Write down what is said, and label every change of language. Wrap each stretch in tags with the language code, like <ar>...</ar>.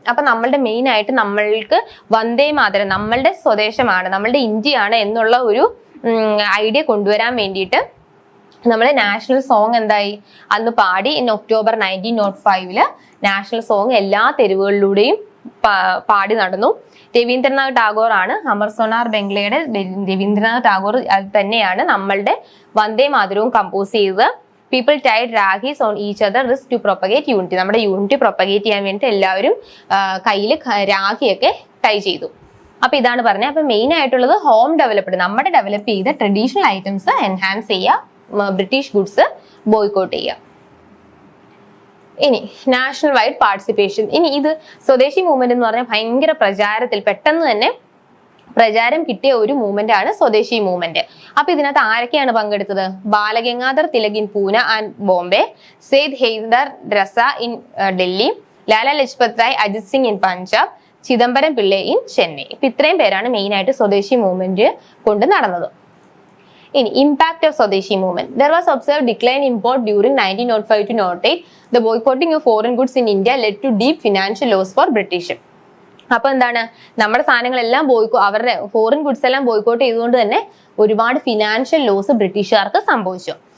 <ml>അപ്പൊ നമ്മളുടെ മെയിൻ ആയിട്ട് നമ്മൾക്ക് വന്ദേ മാതരം നമ്മളുടെ സ്വദേശമാണ്, നമ്മളുടെ ഇന്ത്യയാണ് എന്നുള്ള ഒരു ഐഡിയ കൊണ്ടുവരാൻ വേണ്ടിയിട്ട് നമ്മുടെ നാഷണൽ സോങ് എന്തായി? അന്ന് പാടി. ഇൻ October 1905 നാഷണൽ സോങ് എല്ലാ തെരുവുകളിലൂടെയും പാടി നടന്നു. രവീന്ദ്രനാഥ് ടാഗോർ ആണ്, അമർ സോനാർ ബംഗ്ലയുടെ രവീന്ദ്രനാഥ് ടാഗോർ തന്നെയാണ് നമ്മളുടെ വന്ദേ മാതരവും കമ്പോസ് ചെയ്തത്.</ml> <en>People tied rakhis on each other wrist to propagate unity.</en> <ml>നമ്മുടെ യൂണിറ്റി പ്രൊപ്പഗേറ്റ് ചെയ്യാൻ വേണ്ടിയിട്ട് എല്ലാവരും കയ്യിൽ രാഖിയൊക്കെ ടൈ ചെയ്തു. അപ്പൊ ഇതാണ് പറഞ്ഞത്. അപ്പൊ മെയിൻ ആയിട്ടുള്ളത് ഹോം ഡെവലപ്ഡ്, നമ്മുടെ ഡെവലപ്പ് ചെയ്ത ട്രഡീഷണൽ ഐറ്റംസ് എൻഹാൻസ് ചെയ്യുക, ബ്രിട്ടീഷ് ഗുഡ്സ് ബോയ്കോട്ട് ചെയ്യുക. ഇനി നാഷണൽ വൈഡ് പാർട്ടിസിപ്പേഷൻ. ഇനി ഇത് സ്വദേശി മൂവ്മെന്റ് എന്ന് പറഞ്ഞാൽ ഭയങ്കര പ്രചാരത്തിൽ പെട്ടെന്ന് തന്നെ പ്രചാരം കിട്ടിയ ഒരു മൂവ്മെന്റ് ആണ് സ്വദേശി മൂവ്മെന്റ്. അപ്പൊ ഇതിനകത്ത് ആരൊക്കെയാണ് പങ്കെടുത്തത്?</ml> <en>Balagangadhar Tilak in Poona and Bombay, Syed Haider Raza in Delhi, Lala Lajpat Rai Ajit Singh in Punjab, Chidambaram Pillai in Chennai.</en> <ml>ഇപ്പൊ ഇത്രയും പേരാണ് മെയിൻ ആയിട്ട് സ്വദേശി മൂവ്മെന്റ് കൊണ്ട് നടന്നത്.</ml> <en>ഇനി impact of Swadeshi movement. There was observed decline in import during 1905 to 1908. The boycotting of foreign goods in India led to deep financial loss for British.</en> <ml>അപ്പൊ എന്താണ്, നമ്മുടെ സാധനങ്ങളെല്ലാം അവരുടെ ഫോറിൻ ഗുഡ്സ് എല്ലാം ബോയ്ക്കോട്ട് ചെയ്തുകൊണ്ട് തന്നെ ഒരുപാട് ഫിനാൻഷ്യൽ ലോസ് ബ്രിട്ടീഷുകാർക്ക് സംഭവിച്ചു.</ml>